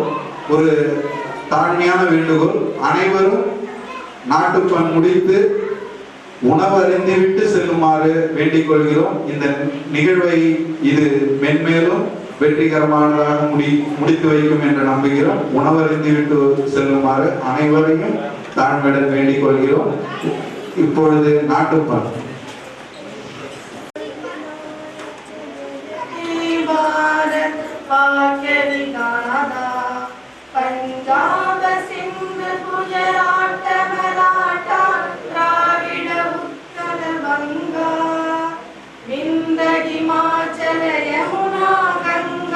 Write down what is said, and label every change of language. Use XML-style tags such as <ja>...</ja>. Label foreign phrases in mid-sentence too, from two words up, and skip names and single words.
<ta>ஒரு தாழ்மையான வேண்டுகோள், அனைவரும் நாட்டுப்பண் முடித்து உணவு அருந்திவிட்டு செல்லுமாறு வேண்டிக் கொள்கிறோம். இந்த நிகழ்வை இது மென்மேலும் வெற்றிகரமானதாக முடித்து வைக்கும் என்று நம்புகிறோம். உணவு அருந்திவிட்டு செல்லுமாறு அனைவரையும் தாழ்மையுடன் வேண்டிக் கொள்கிறோம். இப்பொழுது நாட்டுப்பண். पंजाब सिंध गुजरात मराठा द्राविड उत्कल बंगा विंध्य हिमाचल यमुना गंगा</ta>